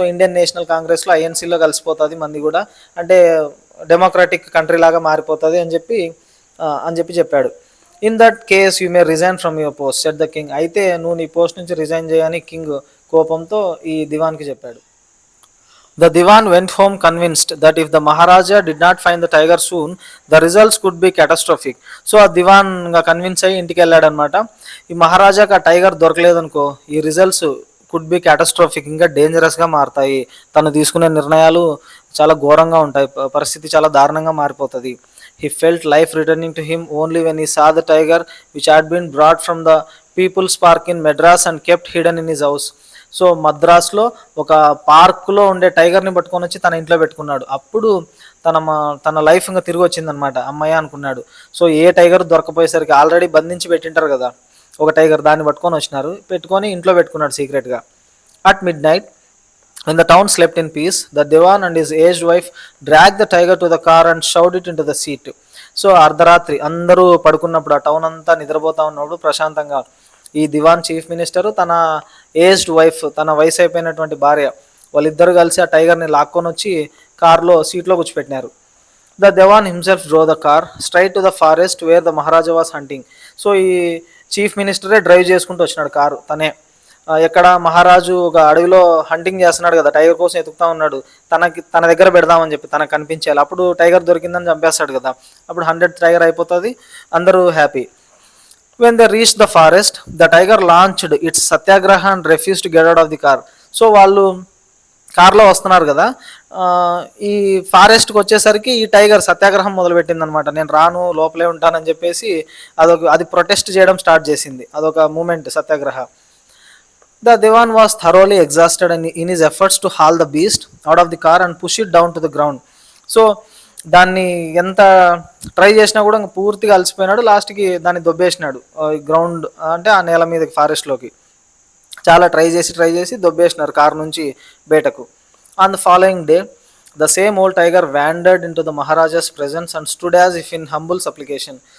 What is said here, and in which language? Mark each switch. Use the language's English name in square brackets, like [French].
[Telugu] So Indian national కాంగ్రెస్లో ఐఎన్సీలో కలిసిపోతుంది మంది కూడా, అంటే డెమోక్రాటిక్ కంట్రీ లాగా మారిపోతుంది అని చెప్పి చెప్పాడు. [English] In that case you may resign from your post set the king. [Telugu] అయితే నువ్వు నీ పోస్ట్ నుంచి రిజైన్ చేయని కింగ్ కోపంతో ఈ దివాన్కి చెప్పాడు. [English] The Diwan went home convinced that if the Maharaja did not find the tiger soon, the results could be catastrophic. [Telugu] So ఆ దివాన్ ఇంకా కన్విన్స్ అయ్యి ఇంటికి వెళ్ళాడు అనమాట. ఈ మహారాజాకి ఆ టైగర్ దొరకలేదనుకో ఈ [English] results could be catastrophic, [Telugu] ఇంకా డేంజరస్గా మారుతాయి, తను తీసుకునే నిర్ణయాలు చాలా ఘోరంగా ఉంటాయి, పరిస్థితి చాలా దారుణంగా మారిపోతుంది. [English] He felt life returning to him only when he saw the tiger which had been brought from the People's Park in Madras and kept hidden in his house. [Telugu] So మద్రాస్లో ఒక పార్కులో ఉండే టైగర్ని పట్టుకొని వచ్చి తన ఇంట్లో పెట్టుకున్నాడు. అప్పుడు తన లైఫ్ ఇంకా తిరిగి వచ్చిందనమాట, అమ్మాయి అనుకున్నాడు. సో ఏ టైగర్ దొరకపోయేసరికి ఆల్రెడీ బంధించి పెట్టింటారు కదా ఒక టైగర్, దాన్ని పట్టుకొని వచ్చినారు, పెట్టుకొని ఇంట్లో పెట్టుకున్నాడు సీక్రెట్గా. [English] At midnight when the town slept in peace, the Diwan and his aged wife dragged the tiger to the car and shoved it into the seat. [Telugu] So అర్ధరాత్రి అందరూ పడుకున్నప్పుడు, ఆ టౌన్ అంతా నిద్రపోతా ఉన్నప్పుడు ప్రశాంతంగా ఈ దివాన్ చీఫ్ మినిస్టరు తన ఏజ్డ్ వైఫ్, తన వయసు అయిపోయినటువంటి భార్య, వాళ్ళిద్దరు కలిసి ఆ టైగర్ని లాక్కొని వచ్చి కార్లో సీట్లో కూర్చోపెట్టినారు. [English] The Diwan himself drove the car straight to the forest where the Maharaja was hunting. [Telugu] So ఈ చీఫ్ మినిస్టరే డ్రైవ్ చేసుకుంటూ వచ్చినాడు కారు తనే. ఎక్కడ మహారాజు ఒక అడవిలో హంటింగ్ చేస్తున్నాడు కదా, టైగర్ కోసం ఎతుకుతా ఉన్నాడు, తన దగ్గర పెడదామని చెప్పి తనకు కనిపించేయాలి. అప్పుడు టైగర్ దొరికిందని చంపేస్తాడు కదా, అప్పుడు 100th టైగర్ అయిపోతుంది, అందరూ happy. [English] When they reached the forest, the tiger launched its satyagraha and refused to get out of the car. [Telugu] So వాళ్ళు కార్లో వస్తున్నారు కదా, ఈ ఫారెస్ట్కి వచ్చేసరికి ఈ టైగర్ సత్యాగ్రహం మొదలుపెట్టింది అనమాట. నేను రాను, లోపలే ఉంటానని చెప్పేసి అది ప్రొటెస్ట్ చేయడం స్టార్ట్ చేసింది, అదొక moment Satyagraha. [English] The Diwan was thoroughly exhausted in his efforts to haul the beast out of the car and push it down to the ground. [Telugu] So దాన్ని ఎంత ట్రై చేసినా కూడా పూర్తిగా అలసిపోయినాడు, లాస్ట్కి దాన్ని దొబ్బేసినాడు గ్రౌండ్, అంటే ఆ నేల మీదకి ఫారెస్ట్లోకి. చాలా ట్రై చేసి దొబ్బేసినారు కారు నుంచి బయటకు. [English] On the following day the same old tiger wandered into the Maharaja's presence and stood as if in humble supplication.